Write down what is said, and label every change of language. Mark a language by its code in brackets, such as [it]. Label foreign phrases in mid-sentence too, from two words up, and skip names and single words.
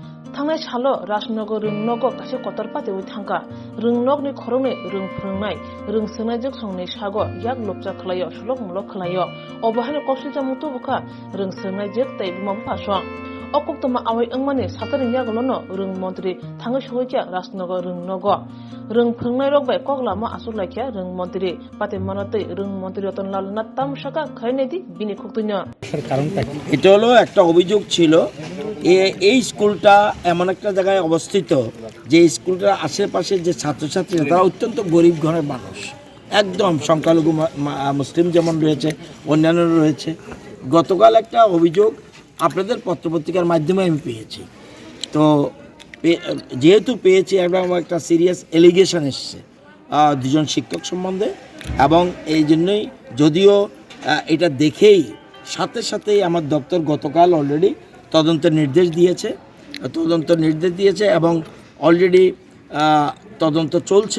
[brx] थांनाय सालो राजनगर रंनग कासे कतरपाते उइ थांका रंनगनि खरंनि रं फोरोंनाय रं सोनायजों संनि सागो याक लबजा खलायो सुलक मुलक खलायो अबहानि कौशलजा मुतो बुखा रं सोनायजों तैबुमा फासं अकक्तमा आवै अंमानि सातारि यागलनो रं मन्त्रि थाङै सहैखिया राजनगर रंनग रं फोरोंनाय रगबाय कगलामा आसुलायखिया रं मन्त्रि पाते मानतै रं मन्त्रि रतनलाल नात्तामशाका खैनेदि बिनि खुक्तुन्य [bn] এটা হলো একটা অভিযোগ ছিল এই স্কুলটা এমন একটা জায়গায় অবস্থিত যে স্কুলটার আশেপাশে যে ছাত্রছাত্রীরা তারা অত্যন্ত গরিব ঘরের মানুষ, একদম সংখ্যালঘু মুসলিম যেমন রয়েছে অন্যান্যরা রয়েছে। গতকাল একটা অভিযোগ আপনাদের পত্রপত্রিকার মাধ্যমে আমি পেয়েছি, তো যেহেতু পেয়েছি একটা [en] serious allegation [bn] এসছে দুজন শিক্ষক সম্বন্ধে, এবং এই জন্যই যদিও এটা দেখেই সাথে আমার দপ্তর গতকাল অলরেডি তদন্তের নির্দেশ দিয়েছে এবং অলরেডি তদন্ত চলছে।